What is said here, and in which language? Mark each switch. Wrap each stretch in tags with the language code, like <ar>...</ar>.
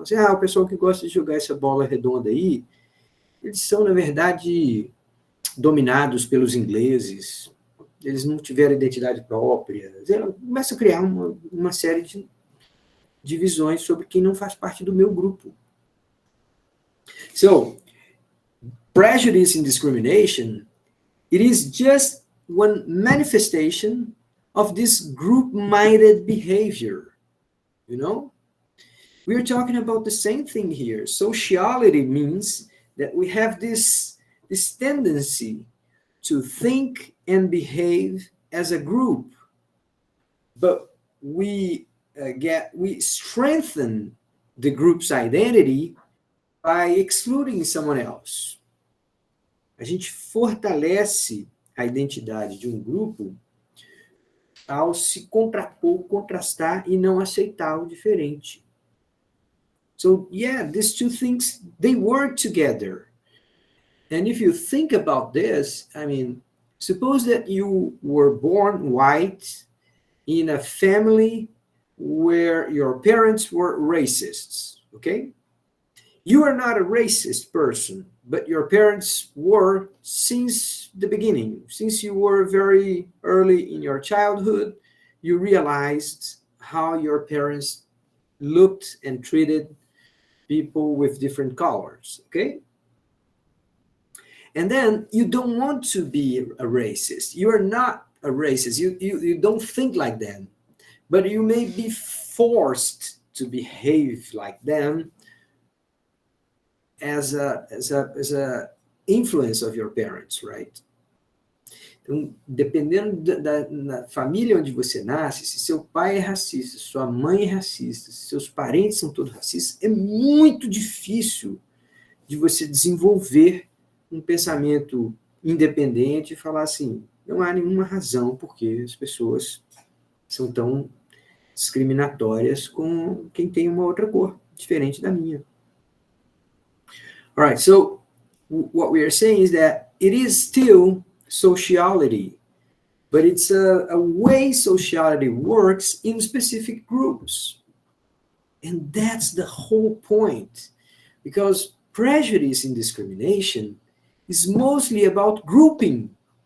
<pt>Assim, o pessoal que gosta de jogar essa bola redonda aí, eles são, na verdade, dominados pelos ingleses, eles não tiveram identidade própria. Começa a criar uma série de divisões sobre quem não faz parte do meu grupo.</pt> <en>So, prejudice and discrimination, it is just one manifestation of this group-minded behavior, you know? We are talking about the same thing here. Sociality means that we have this tendency to think and behave as a group, but we strengthen the group's identity by excluding someone else.</en> <pt>A gente fortalece a identidade de um grupo ao se contrapor, contrastar e não aceitar o diferente.</pt> <en>So, yeah, these two things, they work together. And if you think about this, I mean, suppose that you were born white in a family where your parents were racists, okay? You are not a racist person, but your parents were since the beginning. Since you were very early in your childhood, you realized how your parents looked and treated people with different colors, okay? And then you don't want to be a racist. You are not a racist. You don't think like them. But you may be forced to behave like them as a influence of your parents, right?</en> <pt>Então, dependendo da família onde você nasce, se seu pai é racista, sua mãe é racista, se seus parentes são todos racistas, é muito difícil de você desenvolver um pensamento independente e falar assim, não há nenhuma razão porque as pessoas são tão discriminatórias com quem tem uma outra cor, diferente da minha.</pt> <en>All right, so what we are saying is that it is still sociality, but it's a way sociality works in specific groups. And that's the whole point, because prejudice and discrimination is mostly about grouping.</en>